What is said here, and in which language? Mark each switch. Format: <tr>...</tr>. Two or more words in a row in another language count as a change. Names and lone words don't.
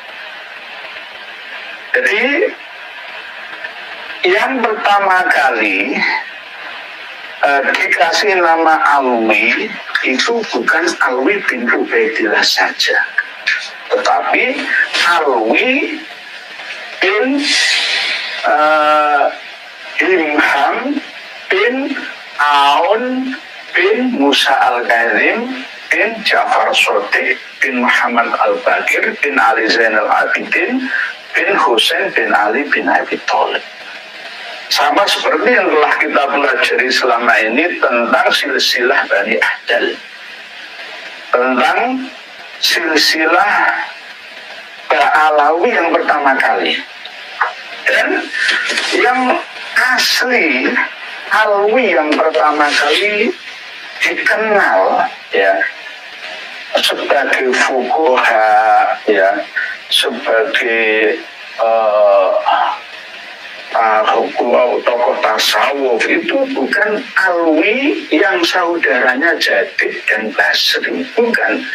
<id>Jadi yang pertama kali dikasih nama Alwi itu bukan Alwi bin Ubaidillah saja, tetapi Alwi bin Himham bin Aun bin Musa Al-Kazim bin Ja'far Shadiq bin Muhammad Al-Baqir bin Ali Zainal Abidin bin Husain bin Ali bin Abi Thalib. Sama seperti yang telah kita pelajari selama ini tentang silsilah Bani Ahdal, tentang silsilah Alawi yang pertama kali. Dan yang asli Alwi yang pertama kali dikenal ya sebagai fuqaha, ya sebagai tokoh tasawuf itu bukan Alwi yang saudaranya Jadid dan Basri, bukan.</id>